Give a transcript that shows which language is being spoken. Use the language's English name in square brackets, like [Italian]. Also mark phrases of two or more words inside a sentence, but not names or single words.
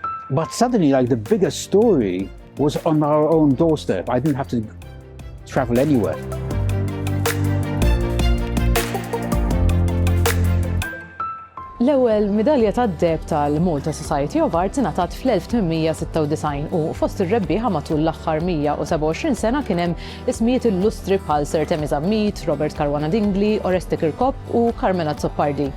[English] But suddenly, like, the biggest story was on our own doorstep. I didn't have to travel anywhere. [Maltese] L-ewwel midalja tad-deheb tal-Malta Society of Arts ingħatat fl-1896 u fost ir-rebbieħa matul l-aħħar 127 sena kien hemm ismijiet illustri bħal Sir Darrin Zammit, Robert Caruana Dingley, Oreste Kirkop u Carmela Zoppardi.